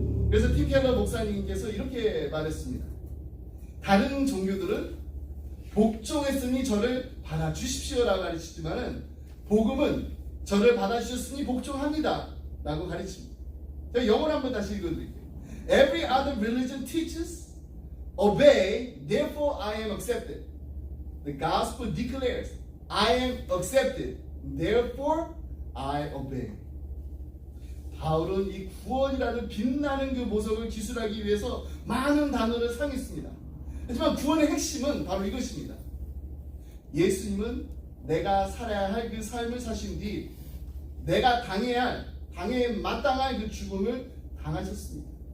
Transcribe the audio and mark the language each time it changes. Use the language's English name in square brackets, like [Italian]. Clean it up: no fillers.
[Korean] 그래서 팀 켈러 목사님께서 이렇게 말했습니다. 다른 종교들은 복종했으니 저를 받아주십시오라고 가르치지만은 복음은 저를 받아주셨으니 복종합니다 라고 가르칩니다. 제가 영어로 한번 다시 읽어드릴게요. [English] Every other religion teaches, obey, therefore I am accepted. The gospel declares, I am accepted, therefore I obey. [Korean] 바울은 이 구원이라는 빛나는 그 보석을 기술하기 위해서 많은 단어를 사용했습니다. 하지만 구원의 핵심은 바로 이것입니다. 예수님은 내가 살아야 할 그 삶을 사신 뒤 내가 당해 마땅할 그 죽음을 당하셨습니다.